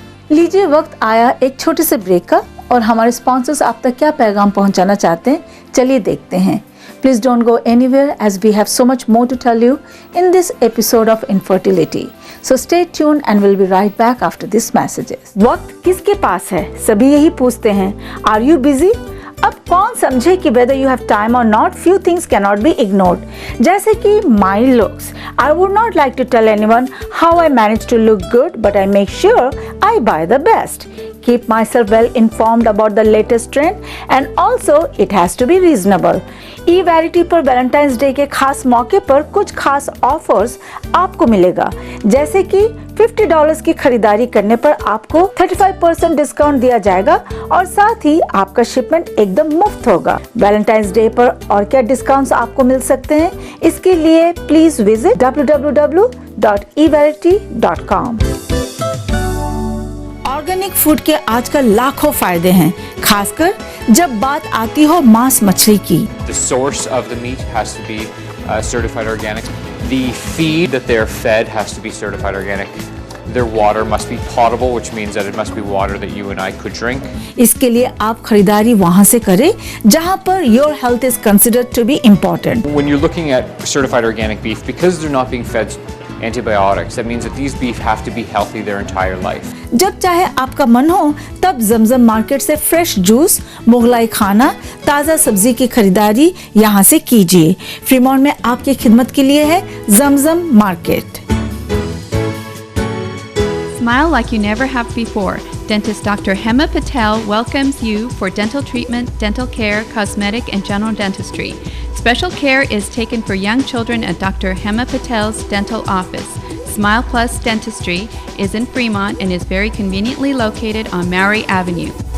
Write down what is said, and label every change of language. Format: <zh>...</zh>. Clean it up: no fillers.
<hi>लीजिए वक्त आया एक छोटे से ब्रेक का और हमारे स्पॉन्सर्स आप तक क्या पैगाम पहुंचाना चाहते हैं चलिए देखते हैं.</hi> <en>Please don't go anywhere as we have so much more to tell you in this episode of Infertility. So stay tuned and we'll be right back after these messages.</en> <hi>वक्त किसके पास है? सभी यही पूछते हैं.</hi> <en>Are you busy?</en> <hi>अब कौन समझे कि</hi> <en>whether you have time or not, few things cannot be ignored.</en> <hi>जैसे कि</hi> <en>my looks. I would not like to tell anyone how I manage to look good, but I make sure I buy the best. Keep myself well informed about the latest trend and also it has to be reasonable.</en> <hi>E-Variety पर Valentine's day के खास मौके पर कुछ खास offers आपको मिलेगा, जैसे कि $50 की खरीदारी करने पर आपको 35% डिस्काउंट दिया जाएगा और साथ ही आपका शिपमेंट एकदम मुफ्त होगा. वैलेंटाइंस डे पर और क्या डिस्काउंट्स आपको मिल सकते हैं, इसके लिए please visit www.evarity.com. Organic food के आजकल लाखों फायदे हैं, खासकर जब बात आती हो मांस मछली की.</hi> <en>The source of the meat has to be certified organic. The feed that they're fed has to be certified organic. Their water must be potable, which means that it must be water that you and I could drink.</en> <hi>इसके लिए आप खरीदारी वहाँ से करें जहाँ पर</hi> <en>your health is considered to be important. When you're looking at certified organic beef, because they're not being fed antibiotics, that means that these beef have to be healthy their entire life.</en> <hi>जब चाहे आपका मन हो तब जमजम market से fresh juice, Mughlai खाना, ताज़ा सब्जी की खरीदारी यहाँ से कीजिए. फ्रीमॉन्ट में आपकी खिदमत के लिए है जमजम market.</hi> <en>Smile like you never have before. Dentist Dr. Hema Patel welcomes you for dental treatment, dental care, cosmetic, and general dentistry. Special care is taken for young children at Dr. Hema Patel's dental office. Smile Plus Dentistry is in Fremont and is very conveniently located on Maury Avenue.</en>